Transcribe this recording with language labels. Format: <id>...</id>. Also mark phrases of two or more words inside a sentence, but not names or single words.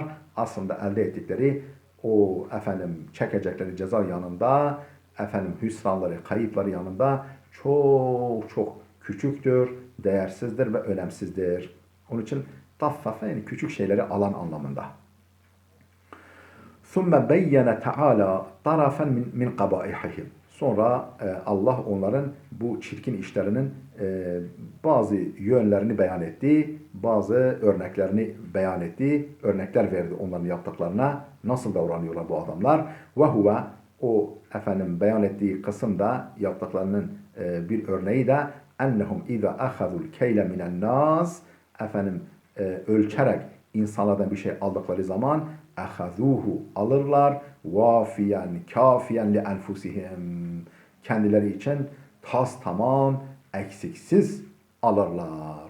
<tr>Aslında elde ettikleri o çekecekleri ceza yanında hüsranları, kayıpları yanında çok çok küçüktür, değersizdir ve önemsizdir. Onun için taffafe yani küçük şeyleri alan anlamında.</tr> <ar>ثُمَّ بَيَّنَ تَعَالَى طَرَفًا مِنْ قَبَائِحِهِمْ.</ar> <tr>Sonra Allah onların bu çirkin işlerinin bazı yönlerini beyan etti, bazı örneklerini beyan etti, örnekler verdi onların yaptıklarına, nasıl davranıyorlar bu adamlar. Ve huve, o beyan ettiği kısımda yaptıklarının bir örneği de</tr> <ar>أنهم إذا أخذوا الكيل من الناس,</ar> <tr>ölçerek insanlardan bir şey aldıkları zaman ahazuhu alırlar,</tr> <ar>وافيا كافيا لأنفسهم,</ar> <tr>kendileri için tas tamam eksiksiz alırlar.</tr>